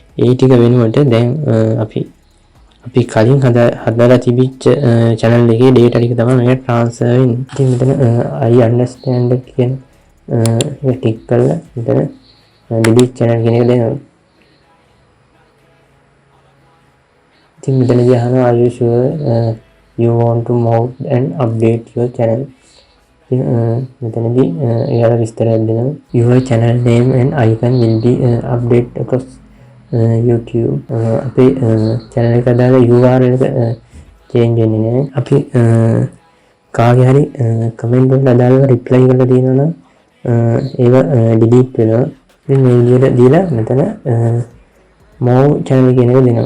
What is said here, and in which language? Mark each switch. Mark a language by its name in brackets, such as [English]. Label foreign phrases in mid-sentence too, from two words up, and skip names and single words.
[Sinhala] ඒ ටික වෙනුවට දැන් අපි අපි කලින් හදලා තිබිච්ච channel එකේ data ටික තමයි මේක transfer වෙන්නේ. ඉතින් මෙතන [English] I understand [Sinhala] කියන එක ටික් කරලා මෙතන [English] delete channel [Sinhala] කියන එක දෙනවා. ඉතින් මෙතනදී අහනවා [English] are you sure you want to move and update your channel. [Sinhala] ඉතින් මෙතනදී එයාලා විස්තරයක් දෙනවා. [English] Your channel name and icon will be updated across YouTube. [Sinhala] අපේ channel එක දාලා URL එක change වෙන්නේ නැහැ. අපි කාගේ හරි comment වලට අදාළව reply කරලා තියෙනවා නම් ඒව delete වෙනවා. ඉතින් මේ විදිහට දීලා මෙතන [English] move channel [Sinhala] කියන එක දෙනවා.